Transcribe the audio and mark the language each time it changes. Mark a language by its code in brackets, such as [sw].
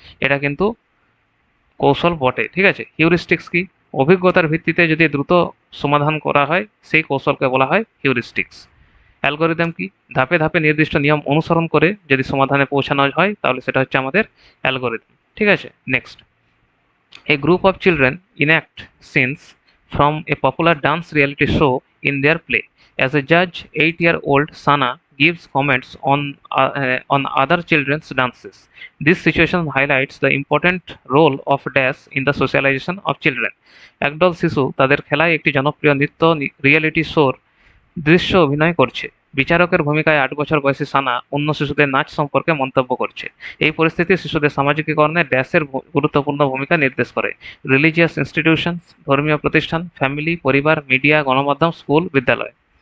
[bn] এটা কিন্তু কৌশল বটে। ঠিক আছে। হিউরিস্টিক্স কি? অভিজ্ঞতার ভিত্তিতে যদি দ্রুত সমাধান করা হয়, সেই কৌশলকে বলা হয় হিউরিস্টিক্স। অ্যালগোরিদম কি? ধাপে ধাপে নির্দিষ্ট নিয়ম অনুসরণ করে যদি সমাধানে পৌঁছানো হয়, তাহলে সেটা হচ্ছে আমাদের অ্যালগোরিদম। ঠিক আছে। [en] Next, a group of children enact scenes from a popular dance reality show in their play. As a judge, 8-year-old Sana gives comments on other children's dances. This situation highlights the important role of dance in the socialization of children. [bn] একদল শিশু তাদের খেলায় একটি জনপ্রিয় নৃত্য reality শোর দৃশ্য অভিনয় করছে। বিচারকের ভূমিকায় ৮ বছর বয়সী সানা অন্য শিশুদের নাচ সম্পর্কে মন্তব্য করছে। এই পরিস্থিতি শিশুদের সামাজিকীকরণে ড্যাশের গুরুত্বপূর্ণ ভূমিকা নির্দেশ করে। রিলিজিয়াস ইনস্টিটিউশনস, ধর্মীয় প্রতিষ্ঠান, ফ্যামিলি, পরিবার, মিডিয়া, গণমাধ্যম, স্কুল, বিদ্যালয়।